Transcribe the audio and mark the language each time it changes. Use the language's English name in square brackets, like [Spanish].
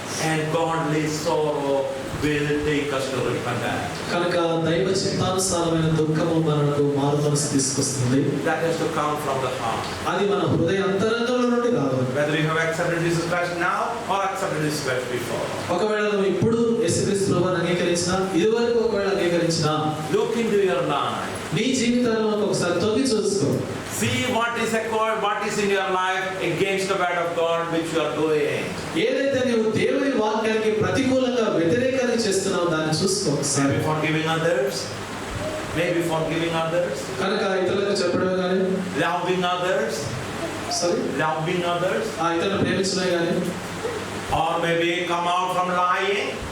[English] and godly sorrow will take us to repentance. [Telugu] కనుక దైవ చిత్తానుసారమైన దుఃఖము మనకు మారు మనసు తీసుకొస్తుంది. [English] That has to come from the heart. [Telugu] అది మన హృదయ అంతరంగంలో నుండి రావాలి. [English] Whether you have accepted Jesus Christ now or accepted Jesus Christ before. [Telugu] ఒకవేళ నువ్వు ఇప్పుడు యేసుక్రీస్తు ప్రభువుని అంగీకరించినా, ఇదివరకు ఒకవేళ అంగీకరించినా, [English] Look into your life. [Telugu] నీ జీవితాలను ఒకసారి తొంగి చూసుకో. [English] See what is in your life against the word of God which you are doing. [Telugu] ఏదైతే నువ్వు దేవుని వాక్యానికి ప్రతికూలంగా వ్యతిరేకంగా చేస్తున్నావో దాన్ని చూసుకో. [English] Maybe forgiving others. Maybe forgiving others. [Telugu] కనుక ఇతరులకు చెప్పడమే కానీ, [English] Loving others. Loving others. [Telugu] ఇతరులను ప్రేమించడమే కానీ, [English] or maybe come out from lying.